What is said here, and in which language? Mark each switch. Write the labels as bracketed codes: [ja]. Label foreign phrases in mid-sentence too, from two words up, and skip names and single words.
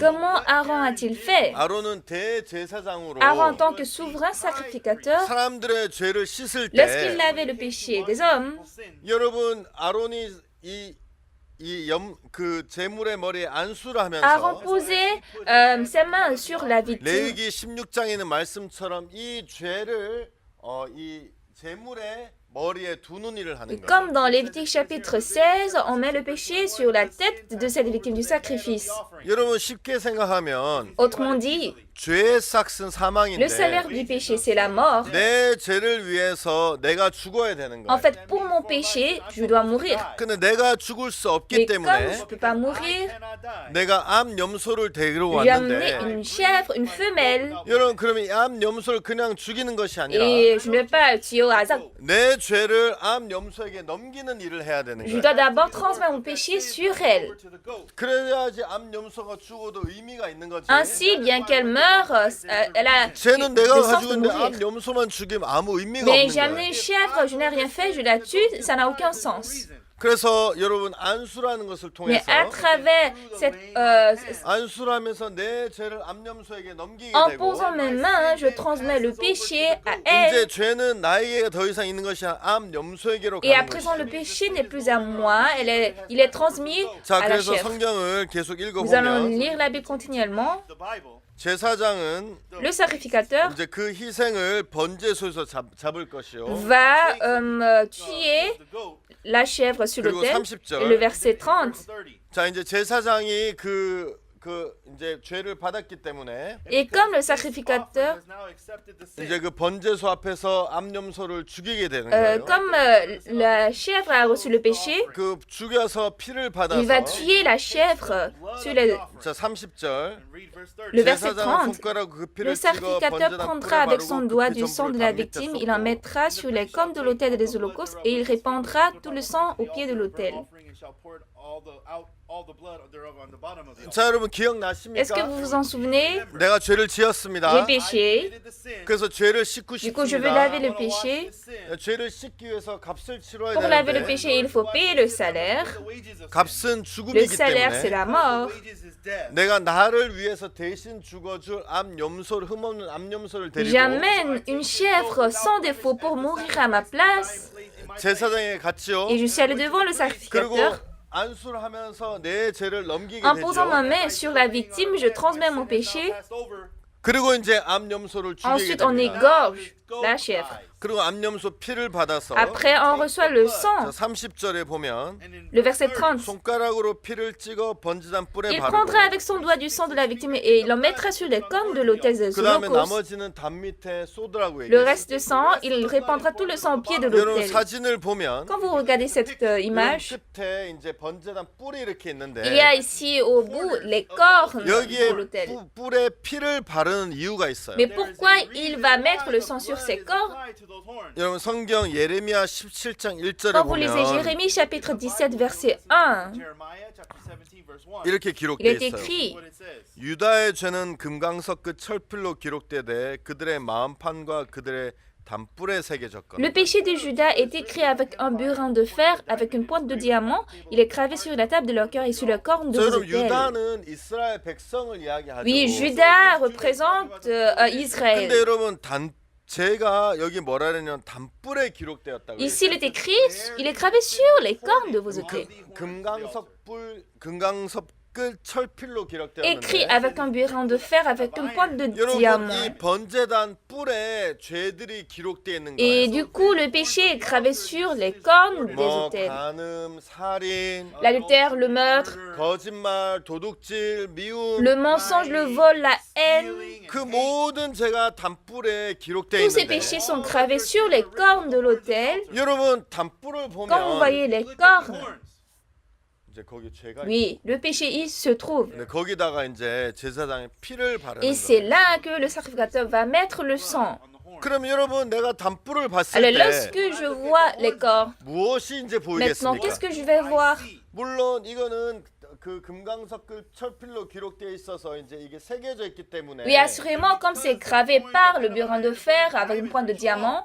[fr] Comment Aaron a-t-il fait? [ko] 아론은 대제사장으로 [fr] Aaron, en tant que souverain sacrificateur, [ko] 사람들의 죄를 씻을 [fr] lorsqu'il [ko] 때 [fr] lavait le péché des hommes, [ko] 여러분 아론이 그 제물의 머리에 안수를 Aaron 하면서 [fr] posait ses mains sur la victime. [ko] 레위기 16장에 있는 말씀처럼 이 죄를 이 제물에 머리에 두는 일을 하는 거예요. [fr] Comme dans Lévitique chapitre 16, on met le péché sur la tête de cette victime du sacrifice. [ko] 여러분 쉽게 생각하면 [fr] Autrement dit, [ko] 죄의 싹은 [fr] le [ko] 사망인데 [fr] salaire du péché, c'est la mort. [ko] 내 죄를 위해서 내가 죽어야 되는 [fr] En [ko] 거예요. [fr] fait, pour mon péché, je dois mourir. [ko] 근데 내가 죽을 수 [fr] Mais [ko] 없기 [fr] comme je [ko] 때문에 [fr] ne peux pas mourir, [ko] 내가 암 염소를 데리러 [fr] j'ai amené [ko] 왔는데 [fr] une chèvre, une femelle. [ko] 여러분 그러면 이 암 염소를 그냥 죽이는 것이 아니라 [fr] Et je ne vais pas le tuer au hasard. [ko] 내 죄를 암 염소에게 넘기는 일을 해야 되는 [fr] Je [ko] 거예요. [fr] dois d'abord transmettre mon péché sur elle. [ko] 그래야지 암 염소가 죽어도 의미가 있는 거지. [fr] Ainsi, bien qu'elle meure, elle a [ko] 죄는 [fr] de [ko] 내가 [fr] sens [ko] 가지고 [fr] de [ko] 있는데 [fr] mourir. [ko] 암 염소만 죽이면 아무 의미가 [fr] Mais [ko] 없는 [fr] j'ai amené [ko] 거예요. [fr] une chèvre, je n'ai rien fait, je la tue, ça n'a aucun sens. [ko] 그래서 여러분 안수라는 것을 [fr] Mais [ko] 통해서 [fr] à travers cette, [ko] 안수하면서 내 죄를 암 염소에게 넘기게 [fr] en [ko] 되고 [fr] posant mes mains, je transmets le péché à [ko] 이제 [fr] elle. [ko] 죄는 나에게 더 이상 있는 것이 아니라 암 염소에게로 [fr] Et à [ko] 가는 [fr] présent, le [ko] 것이죠. [fr] péché n'est plus à moi, il est transmis [ko] 자, [fr] à la [ko] 그래서 [fr] chèvre. [ko] 성경을 계속 [fr] Nous allons [ko] 읽어보면 [fr] lire la Bible continuellement. [ko] 제사장은 [fr] Le sacrificateur [ko] 이제 그 희생을 번제소에서 잡을 것이요. [fr] va tuer la chèvre sur [ko] 그리고 [fr] l'autel. [ko] 30절. [fr] Et le verset 30. [ko] 자, 이제 제사장이 그 이제 죄를 받았기 때문에 [fr] Et comme le sacrificateur, [ko] 이제 그 번제소 앞에서 암염소를 죽이게 되는 거예요. [fr] comme la chèvre a reçu le péché, [ko] 그 죽여서 피를 [fr] il va [ko] 받아서 [fr] tuer la chèvre sur les... [ko] 자 30절 Le verset 제사장은 30. 손가락 그 [fr] Le [ko] 피를 찍어 [fr] sacrificateur [ko] 번제단 [fr] prendra [ko] 뿔에 [fr] avec son [ko] 바르고 [fr] doigt [ko] 그 [fr] du sang de [ko] 피전부를 [fr] la [ko] 단 밑에 [fr] victime, il en [ko] 쏟고 [fr] mettra sur les cornes de l'autel des holocaustes et il répandra tout le sang au pied de l'autel. [ko] 자 여러분 [fr] Est-ce que [ko] 기억나십니까? [fr] vous vous en souvenez? [ko] 내가 죄를 [fr] J'ai [ko] 지었습니다. [fr] péché, [ko] 그래서 죄를 씻고 [fr] du coup je veux [ko] 싶습니다. [fr] laver le péché. [ko] 죄를 씻기 위해서 값을 치러야 [fr] Pour laver le [ko] 되는데 [fr] péché, il faut payer le salaire. [ko] 값은 [fr] Le [ko] 죽음이기 [fr] salaire, c'est [ko] 때문에 [fr] la mort. [ko] 내가 나를 위해서 대신 죽어줄 암염소를 흠없는 암염소를 데리고 [fr] J'amène une chèvre sans défaut pour mourir à ma place [ko] 제사장에 갔지요. [fr] et je suis allé devant le [ko] 그리고 [fr] sacrificateur. [ko] 안수를 하면서 내 죄를 넘기게 [fr] En posant ma [ko] 되죠. [fr] main sur la victime, je transmets mon péché. [ko] 그리고 이제 암염소를 죽이게 [fr] Ensuite, on [ko] 됩니다. [fr] égorge la chèvre. [ko] 그리고 암염소 피를 받아서 [fr] Après, on reçoit le [ko] 자, [fr] sang. [ko] 30절에 보면 [fr] Le verset 30. [ko] 손가락으로 피를 찍어 번제단 뿔에 [fr] Il [ko] 바르고 [fr] prendra avec son doigt du sang de la victime et il en mettra sur les cornes de l'autel des [ko] 그 다음에 [fr] holocaustes. [ko] 나머지는 단 밑에 쏟으라고 [fr] Le [ko] 얘기했어요. [fr] reste de sang, il répandra tout le sang au pied de [ko] 여러분 [fr] l'autel. [ko] 사진을 보면 [fr] Quand vous regardez cette image, [ko] 끝에 이제 번제단 뿔이 이렇게 있는데 [fr] il y a ici au bout les cornes de [ko] 여기에 [fr] l'autel. [ko] 뿔에 피를 바르는 이유가 있어요. [fr] Mais pourquoi il va mettre le sang sur ses cornes? [ko] 여러분 성경 예레미야 17장 1절에 [fr] Quand vous lisez [ko] 보면 [fr] Jérémie chapitre 17 verset 1, [ko] 이렇게 [fr] il est [ko] 기록되어 있어요. [fr] écrit [ko] 유다의 죄는 금강석 끝 철필로 기록되되 그들의 마음판과 그들의 단뿔에 새겨졌거든. [fr] Le péché de Judas est écrit avec un burin de fer, avec une pointe de diamant. Il est gravé sur la table de leur cœur et sur le corne de [ko] 자, [fr] vos [ko] 여러분 [fr] autels. [ko] 유다는 이스라엘 백성을 이야기하죠. [fr] Oui, Judas représente Israël. [ko] 근데 여러분 제가 여기 뭐라 그러냐면 단뿔에 기록되었다고. [fr] Ici, il est écrit, il est gravé sur les cornes de vos autels. [ko] 금강석 끝 철필로 [fr] Écrit [ko] 기록되었는데 [fr] avec un burin de fer, avec une pointe de [ko] 여러분 [fr] diamant. [ko] 이 번제단 뿔에 죄들이 기록되어 있는 [fr] Et [ko] 거예요. [fr] du coup, le péché est gravé sur les cornes des [ko] 뭐 [fr] autels. [ko] 간음, 살인, [fr] L'adultère, le meurtre, [ko] 거짓말, 도둑질, 미움 [fr] le mensonge, le vol, la haine. [ko] 그 모든 죄가 단뿔에 기록되어 [fr] Tous ces [ko] 있는데 [fr] péchés sont gravés sur les cornes de l'autel. [ko] 여러분 단뿔을 [fr] Quand vous [ko] 보면 [fr] voyez les cornes, [ko] 이제 거기 죄가 [fr] oui, le péché il se trouve. [ko] 있는데 거기다가 이제 제사장의 피를 바르는 [fr] Et c'est [ko] 거예요. [fr] là que le sacrificateur va mettre le sang. [ko] 그럼 여러분 내가 단뿔을 봤을 [fr] Alors [ko] 때 [fr] lorsque je vois les corps, [ko] 무엇이 이제 [fr] maintenant [ko] 보이겠습니까? [fr] qu'est-ce que je vais voir? [ko] 물론 이거는 그 금강석급 철필로 기록되어 있어서 이제 이게 새겨져 있기 때문에 [fr] Oui, assurément, comme c'est gravé par le burin de fer avec une pointe de diamant,